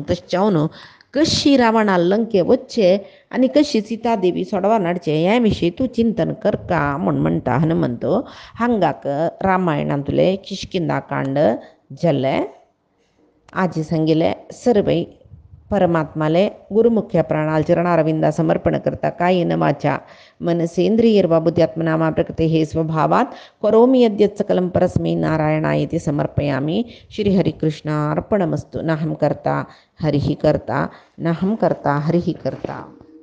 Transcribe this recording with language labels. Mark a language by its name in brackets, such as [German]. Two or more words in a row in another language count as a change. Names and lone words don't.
[Konkani] तशें जावन कशी रावणा लंके वच्चे आनी कशी सीता देवी सोडवान हाडचे हे विशीं तूं चिंतन करका म्हूण म्हणटा हनुमंत. हांगाक रामायणांतले किष्किंधा कांड जालें. आजी सांगिल्ले सर्वै परमात्माले गुरुमुख्य प्राणाल चरणारविंदा समर्पण करता. [Sanskrit] कायेन वाचा मनसेंद्रियर्वा बुद्ध्यात्मना वा प्रकृतेः स्वभावात् करोमि यद्यत् सकलं परस्मै नारायणायेति समर्पयामि. श्रीहरिकृष्णार्पणमस्तु. नाहं कर्ता हरिः कर्ता, नाहं कर्ता हरिः कर्ता.